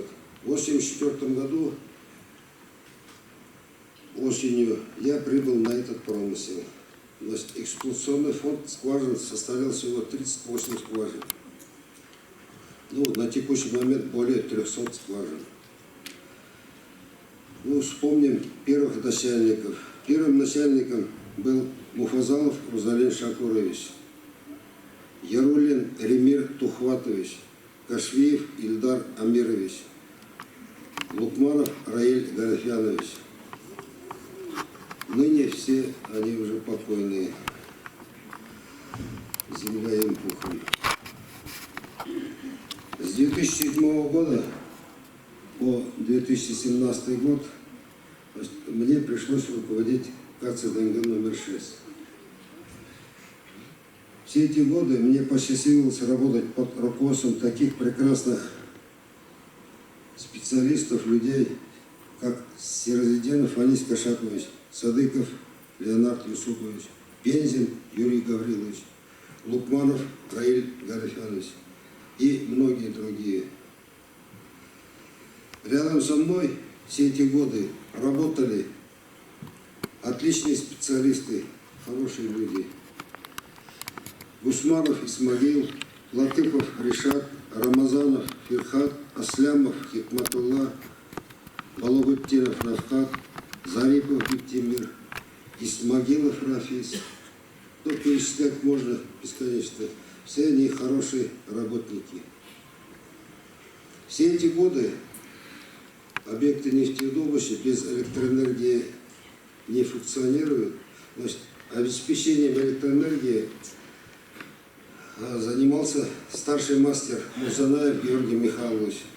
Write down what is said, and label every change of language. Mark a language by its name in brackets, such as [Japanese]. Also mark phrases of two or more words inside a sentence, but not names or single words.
[Russian] В 1984 году осенью я прибыл на этот промысел. Значит, эксплуатационный фонд скважин составлял всего 38 скважин. Ну, на текущий момент более 300 скважин. Ну, вспомним первых начальников. Первым начальником был Муфазалов Рузалин Шакурович, Ярулин Ремир Тухватович, Кашвиев Ильдар Амирович, Лукманов Раиль Гарафянович. Ныне все они уже покойные. Земля им пухом. С 2007 года по 2017 год мне пришлось руководить КЦДНГ номер 6. Все эти годы мне посчастливилось работать под руководством таких прекрасных специалистов, людей, как Сирозиденов Анис Кашакович, Садыков Леонард Юсупович, Пензин Юрий Гаврилович, Лукманов Раиль Гарафянович и многие другие. Рядом со мной все эти годы работали отличные специалисты, хорошие люди. Гусманов Исмаил, Латыпов Ришат, Рамазанов Фирхат, Аслямов Хикматулла, Балобыттинов Равхат, Зарипов Биктимир, Исмагилов Рафис. Ну, перечислять можно бесконечно. Все они хорошие работники. Все эти годы объекты нефтедобычи без электроэнергии не функционируют. Значит, обеспечением электроэнергии занимался старший мастер Мусанаев Георгий Михайлович.